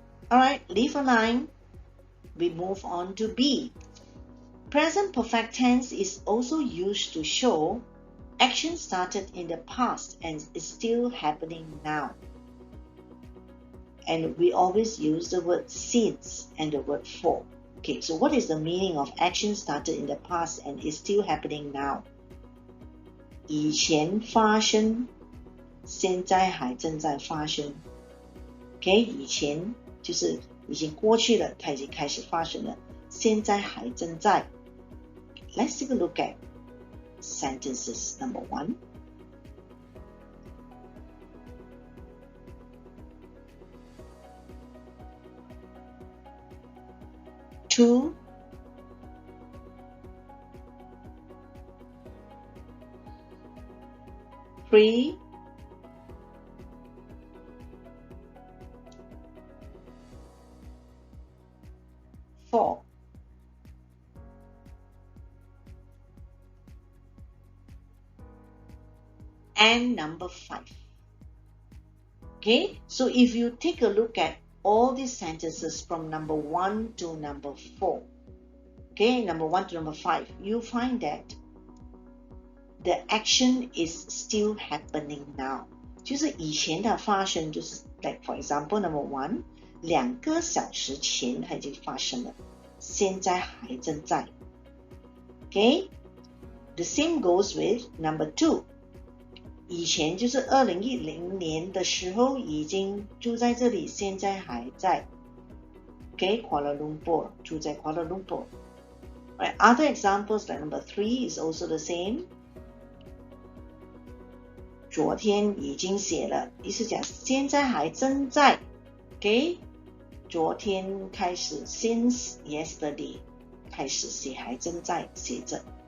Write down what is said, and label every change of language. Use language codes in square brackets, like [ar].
[en] Alright, leave a line. We move on to B. Present perfect tense is also used to show Action started in the past and is still happening now. And we always use the word since and the word for. Okay, so what is the meaning of action started in the past and is still happening now? [zh] 以前发生，现在还正在发生。 Okay, 以前就是已经过去了，它已经开始发生了，现在还正在。 [en] Let's take a look at sentences number 1. Two, 3, 4. And number 5. Okay, so if you take a look at all these sentences from number 1 to number 4, okay, number 1 to number 5, you find that the action is still happening now. [zh] 就是以前的发生，就是 [en] like for example number 1, [zh] 2个小时前它已经发生了，现在还正在。 [en] Okay, the same goes with number 2. [zh] 以前就是2010年的时候已经住在这里，现在还在。 Okay, Kuala Lumpur, 住在 Kuala Lumpur. [en] Right, other examples like number 3 is also the same. [zh] 昨天已经写了，意思讲现在还正在。 Okay, 昨天开始 [en] since yesterday [zh] 开始写，还正在写着。